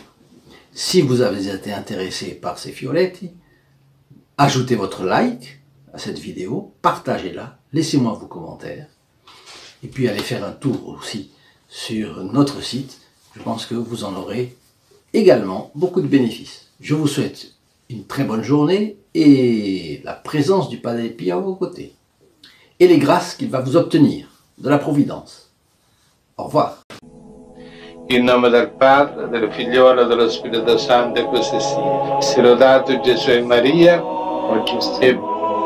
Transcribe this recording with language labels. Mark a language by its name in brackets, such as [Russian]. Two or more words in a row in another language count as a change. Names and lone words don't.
[French] Si vous avez été intéressé par ces fioretti, ajoutez votre like à cette vidéo, partagez-la, laissez-moi vos commentaires, et puis allez faire un tour aussi sur notre site. Je pense que vous en aurez également beaucoup de bénéfices. Je vous souhaite une très bonne journée et la présence du Padre Pio à vos côtés. Et les grâces qu'il va vous obtenir de la Providence. Au revoir. [Italian] In nome del Padre, del Figliolo e dello Spirito Santo, così sia. Sia lodato Gesù e Maria, oggi e sempre.